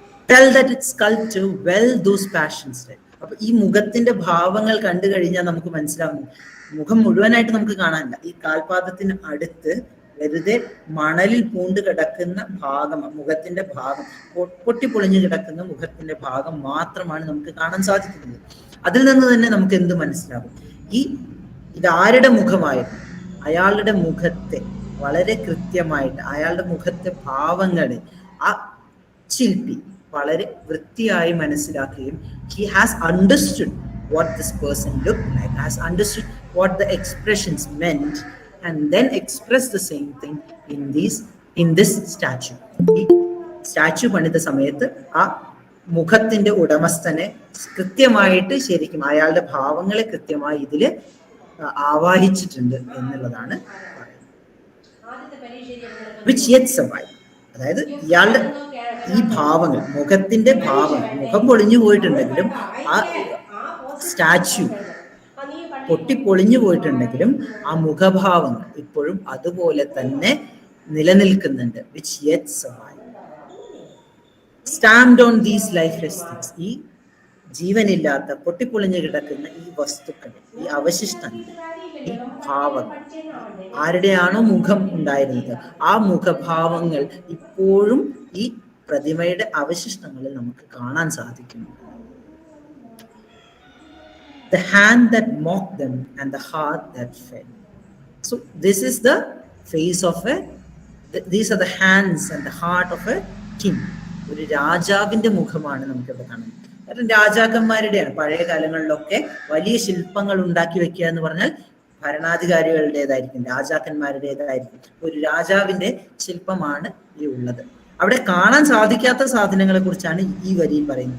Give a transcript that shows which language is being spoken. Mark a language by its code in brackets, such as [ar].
[en] Tell that it sculpture well those passions. [ml] അപ്പൊ ഈ മുഖത്തിന്റെ ഭാവങ്ങൾ കണ്ടു കഴിഞ്ഞാൽ നമുക്ക് മനസ്സിലാവുന്നു, മുഖം മുഴുവനായിട്ട് നമുക്ക് കാണാനില്ല. ഈ കാൽപാദത്തിന് അടുത്ത് വെറുതെ മണലിൽ പൂണ്ട് കിടക്കുന്ന ഭാഗം, മുഖത്തിന്റെ ഭാഗം, പൊട്ടിപ്പൊളിഞ്ഞു കിടക്കുന്ന മുഖത്തിന്റെ ഭാഗം മാത്രമാണ് നമുക്ക് കാണാൻ സാധിക്കുന്നത്. അതിൽ നിന്ന് തന്നെ നമുക്ക് എന്ത് മനസ്സിലാവും? ഇതാരുടെ മുഖമായിരുന്നു? അയാളുടെ മുഖത്തെ വളരെ കൃത്യമായിട്ട്, അയാളുടെ മുഖത്തെ ഭാവങ്ങളെ ആ ശില്പി വളരെ വൃത്തിയായി മനസ്സിലാക്കുകയും [en] he has understood what this person looked like, has understood what the expressions meant, and then expressed the same thing in these in this statue. [ml] ഈ സ്റ്റാച്യു പണിത സമയത്ത് ആ മുഖത്തിന്റെ ഉടമസ്ഥനെ കൃത്യമായിട്ട് ശരിക്കും അയാളുടെ ഭാവങ്ങളെ കൃത്യമായി ഇതില് ആവാഹിച്ചിട്ടുണ്ട് എന്നുള്ളതാണ് [en] Which yet survive. [ml] അതായത് ഇയാളുടെ ഈ ഭാവങ്ങൾ, മുഖത്തിന്റെ ഭാവങ്ങൾ, മുഖം പൊളിഞ്ഞു പോയിട്ടുണ്ടെങ്കിലും ആ സ്റ്റാച്യു പൊട്ടിപ്പൊളിഞ്ഞു പോയിട്ടുണ്ടെങ്കിലും ആ മുഖഭാവങ്ങൾ ഇപ്പോഴും അതുപോലെ തന്നെ നിലനിൽക്കുന്നുണ്ട്. [en] Which yet survive. Stamped on these lifeless things. [ml] ഈ ജീവനില്ലാത്ത പൊട്ടിപ്പൊളിഞ്ഞു കിടക്കുന്ന ഈ വസ്തുക്കൾ, ഈ അവശിഷ്ടങ്ങൾ, ഈ ഭാവങ്ങൾ, ആരുടെയാണോ മുഖം ഉണ്ടായിരുന്നത് ആ മുഖഭാവങ്ങൾ ഇപ്പോഴും ഈ പ്രതിമയുടെ അവശിഷ്ടങ്ങളിൽ നമുക്ക് കാണാൻ സാധിക്കുന്നു. [en] The hand that mocked them and the heart that fell. So this is the face of these are the hands and the heart of a king. [ml] ഒരു രാജാവിന്റെ മുഖമാണ് നമുക്കിവിടെ കാണുന്നത്. കാരണം രാജാക്കന്മാരുടെയാണ്. പഴയ കാലങ്ങളിലൊക്കെ വലിയ ശില്പങ്ങൾ ഉണ്ടാക്കി വെക്കുക എന്ന് പറഞ്ഞാൽ ഭരണാധികാരികളുടേതായിരിക്കും, രാജാക്കന്മാരുടേതായിരിക്കും. ഒരു രാജാവിന്റെ ശില്പമാണ് ഈ ഉള്ളത്. അവിടെ കാണാൻ സാധിക്കാത്ത സാധനങ്ങളെ കുറിച്ചാണ് ഈ വരിയിൽ പറയുന്നത്.